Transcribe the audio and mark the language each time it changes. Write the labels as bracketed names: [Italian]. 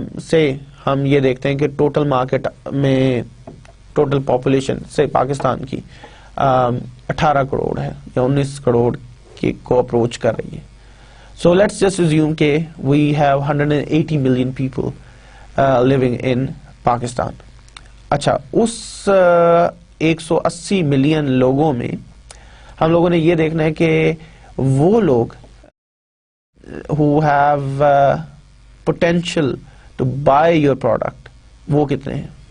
[Urdu] سے ہم یہ دیکھتے ہیں کہ ٹوٹل مارکیٹ میں ٹوٹل پاپولیشن سے پاکستان کی 18 کروڑ ہے یا 19 کروڑ کو اپروچ کر رہی ہے. [English] So let's just assume کہ we have 180 million people living in Pakistan. [Urdu] اچھا اس 180 ملین لوگوں میں ہم لوگوں نے یہ دیکھنا ہے کہ وہ لوگ [English] who have potential to buy your product [Urdu] وہ کتنے ہیں.